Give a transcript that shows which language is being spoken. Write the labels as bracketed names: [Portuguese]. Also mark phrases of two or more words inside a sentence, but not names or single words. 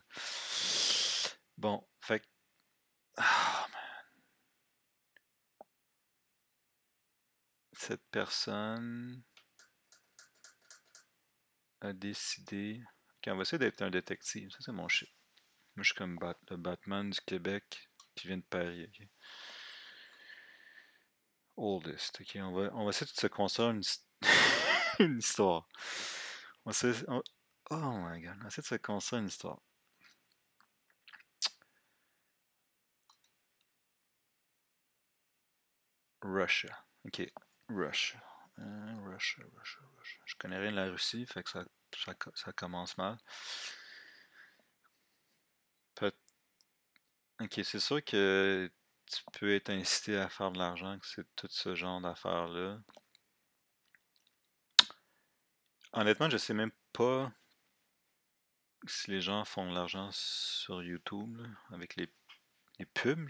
[French] Bon, fait que, ah, cette personne a décidé, ok, on va essayer d'être un détective, ça c'est mon shit. Moi, je suis comme le Batman du Québec qui vient de Paris. Ok. Oldest. Ok, on va essayer de se construire une histoire. On va essayer- on- [English] Oh my god, [French] on va essayer de se construire une histoire. Russia. Ok, Russia. Russia. Je connais rien de la Russie, fait que ça commence mal. Peut- Ok, c'est sûr que tu peux être incité à faire de l'argent, que c'est tout ce genre d'affaires-là. Honnêtement, je sais même pas si les gens font de l'argent sur YouTube là, avec les pubs.